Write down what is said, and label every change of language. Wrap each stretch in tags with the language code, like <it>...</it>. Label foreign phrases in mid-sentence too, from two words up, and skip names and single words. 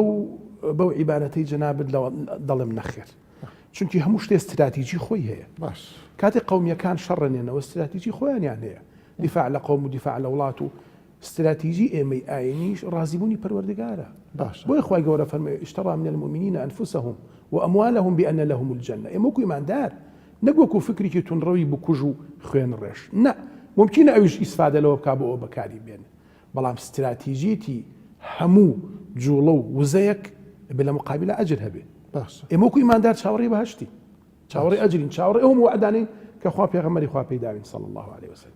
<ckb>بەو عیبارەتەی جەنابت دەڵێم نەخێر چونکی هەموو شتێ استراتیجی خۆی هەیە باش کاتێک قەومیەکان شەڕێنێنەوە استراتیجی خۆیانیان هەیە دیفاع لە قەوم و دیفاع لە وڵات و استراتیژی ئێمەی ئاینیش ڕازیبوونی پەروەردگارە. باشە بۆی خی گەورە فەرمێ</ckb> <ar>اشترى من المؤمنين أنفسهم وأموالهم بأن لهم الجنة.</ar> <ckb>ئێمە وەکو ئیماندار نەک وەکو فکرێکی تونڕەوی بکوژ و خوێن ڕێش، نە ممکنە ئەویش ئیسفادە لەوە بکا بۆ ئەو بەکاری بێن، بەڵام استراتیژیەتی هەموو جوڵە و وزەیەک بە لە مقابلە ئەجر هەبێ. باشە ئێمە وەکو ئیماندار چاوەڕێی بەهەشتی، چاوەڕێی ئەجرین، چاوەڕێ ئەوم وعدانەی کە خوا پێغەمبەری خوا پێداوین</ckb> <ar>صلی الله عليه وسلم.</ar>